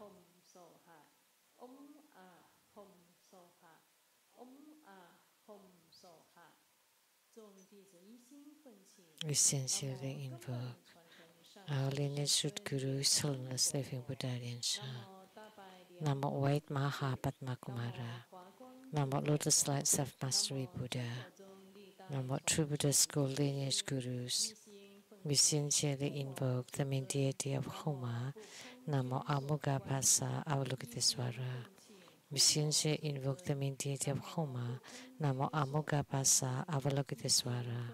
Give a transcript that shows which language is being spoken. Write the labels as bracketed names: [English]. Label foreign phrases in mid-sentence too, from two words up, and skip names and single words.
[English] We sincerely invoke our lineage root Guru, His Holiness Living Buddha Lien Sung. Namo White Maha Padma Kumara. Namo Lotus Light Self Mastery Buddha. Namo True Buddha School Lineage Gurus. We sincerely invoke the main deity of Homa, Namo Amugapasa Avalokitesvara. We sincerely invoke the main deity of Homa, Namo Amugapasa Avalokitesvara.